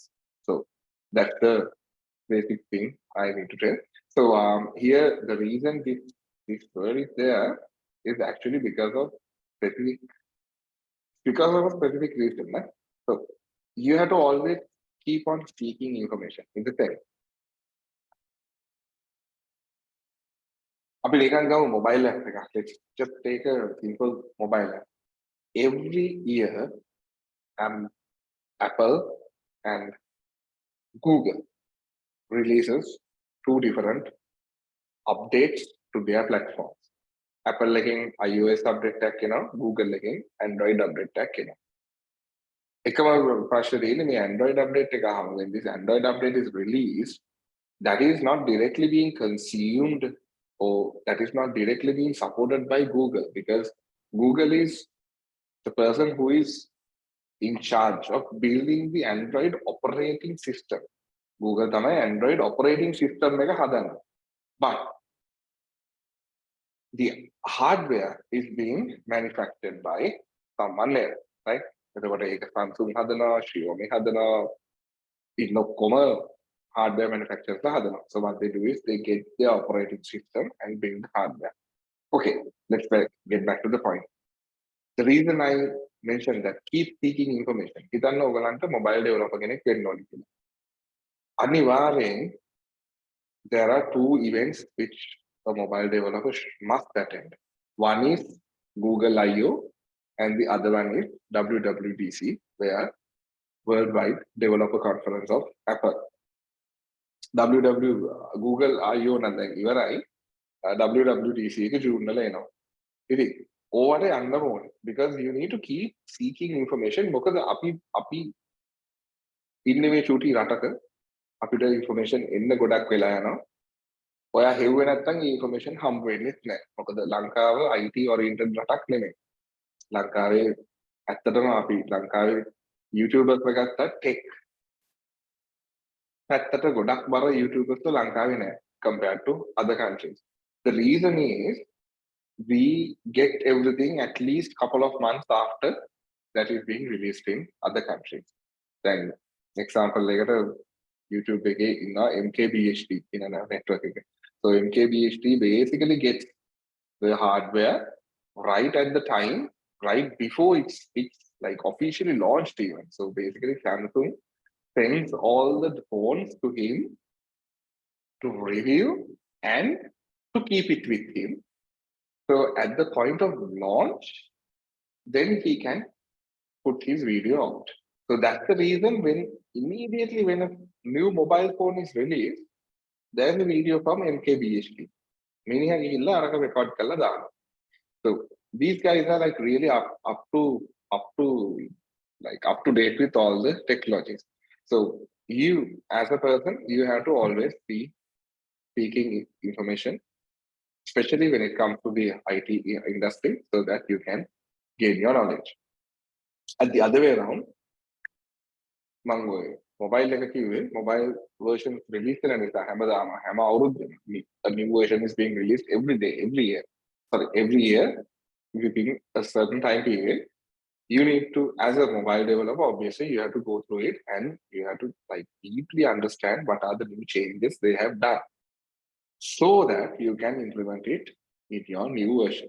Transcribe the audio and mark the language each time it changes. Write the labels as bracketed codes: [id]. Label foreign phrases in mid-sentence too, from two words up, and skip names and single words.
[en] So that's the basic thing I need to tell. So here the reason this word is there is actually because of a specific reason. Right? So you have to always keep on seeking information in the sense. [si] අපි නිකන් ගමු mobile app එකක්. [en] Let's just take a simple mobile app. Every year, Apple and Google releases two different updates to their platforms. [si] Apple එකෙන් iOS update එකක් එනවා, Google එකෙන් Android update එකක් එනවා. එකම ප්‍රශ්නේ තියෙන්නේ මේ Android update එක අහම [en] when this Android update is released, that is not directly being consumed or that is not directly being supported by Google because Google is the person who is in charge of building the Android operating system. [si] Google තමයි Android [en] operating system [si] එක හදන්නේ. [en] But the hardware is being manufactured by someone else, right? [si] එතකොට ඒක Samsung හදනවා, Xiaomi හදනවා, ඉන්න ඔක්කොම [en] hardware manufacturers [si] හදනවා. [en] So what they do is they get the operating system and build the hardware. Okay, let's get back to the point. The reason I mentioned that keep seeking information. [si] හිතන්න ඔයගලන්ට mobile developer කෙනෙක් වෙන්න ඕනේ කියලා. අනිවාර්යෙන් [en] there are two events which a mobile developer must attend. One is Google I/O and the other one is WWDC, where Worldwide Developer Conference of Apple. [si] Google I/O නම් දැන් ඉවරයි. WWDC එක ජූන් වල එනවා. ඉතින් ඕවට යන්න ඕනේ [en] because you need to keep seeking information [si] මොකද අපි ඉන්නේ මේ චූටි රටක අපිට information එන්න ගොඩක් වෙලා යනවා. ඔයා හෙව්වේ නැත්නම් මේ information හම්බ වෙන්නේ නැහැ. මොකද ලංකාව [en] IT oriented [si] රටක් නෙමෙයි. ලංකාවේ ඇත්තටම අපි ලංකාවේ YouTubers ගත්තා tech පැත්තට ගොඩක් බර YouTubers ලංකාවේ නැහැ [en] compared to other countries. The reason is we get everything at least couple of months after that is being released in other countries. Then example [si] එකට YouTube එකේ ඉන්න MKBHD [en] in a network [si] එක. [en] So MKBHD basically gets the hardware right at the time, right before it's like officially launched even. So basically Samsung sends all the phones to him to review and to keep it with him. So at the point of launch, then he can put his video out. So that's the reason immediately when a new mobile phone is released, there's a video from MKBHD. [si] Meaning record කරලා දානවා. [en] So these guys are like really up to date with all the technologies. So you as a person, you have to always be seeking information, especially when it comes to the IT industry, so that you can gain your knowledge. At the other way around, mobile [si] එක කිව්වේ mobile version release කරන නිසා හැම අවුරුද්දෙම [en] a new version is being released every year within a certain time period. You need to, as a mobile developer, obviously you have to go through it and you have to like deeply understand what are the new changes they have done so that you can implement it in your new versions.